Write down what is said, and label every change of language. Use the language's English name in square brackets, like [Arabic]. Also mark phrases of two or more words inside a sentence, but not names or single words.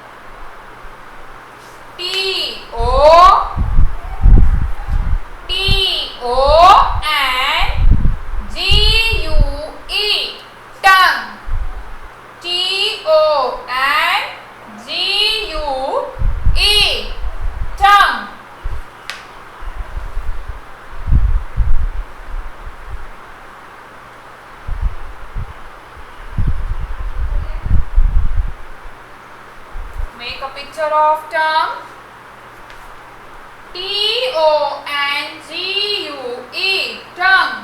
[English] T-O-N-G-U-E. Tongue. T-O-N-G-U-E, tongue. Make a picture of tongue. T-O-N-G-U-E, tongue.